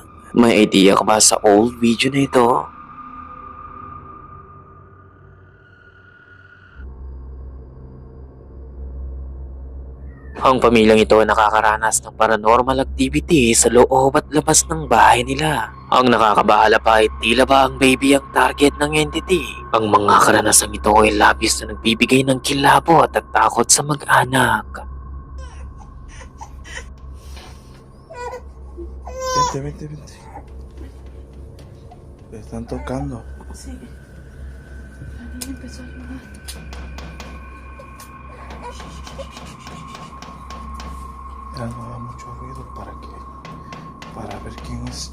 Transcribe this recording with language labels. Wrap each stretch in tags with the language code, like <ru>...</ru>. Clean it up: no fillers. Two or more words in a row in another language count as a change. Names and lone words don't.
<tl>May idea ka ba sa</tl> <en>old video</en> <tl>na ito? Ang pamilyang ito ay nakakaranas ng</tl> <en>paranormal activity</en> <tl>sa loob at labas ng bahay nila. Ang nakakabahala pa ay tila ba ang baby ang target ng entity. Ang mga karanasang ito ay labis na nagbibigay ng kilabot at takot sa mag-anak.</tl> <es>Vente. Me están tocando. Sí. Nadie empezó a llorar. Ya no haga mucho ruido para ver quién es.</es>